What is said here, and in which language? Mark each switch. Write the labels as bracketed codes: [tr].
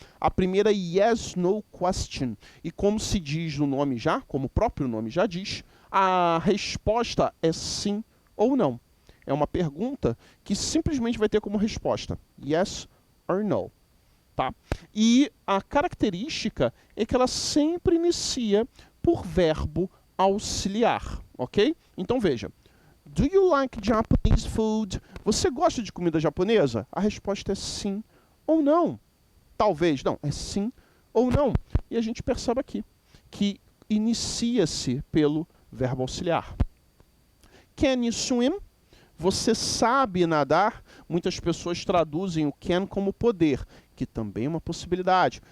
[pt] A primeira é yes, no question. E como se diz no nome já, como o próprio nome já diz, a resposta é sim ou não. É uma pergunta que simplesmente vai ter como resposta [en] yes or no. [pt] Tá? E a característica é que ela sempre inicia por verbo auxiliar, ok? Então veja, [en] do you like Japanese food? [pt] Você gosta de comida japonesa? A resposta é sim ou não. Talvez, não, é sim ou não. E a gente percebe aqui que inicia-se pelo verbo auxiliar. [en] Can you swim? [pt] Você sabe nadar? Muitas pessoas traduzem o can como poder, que também é uma possibilidade.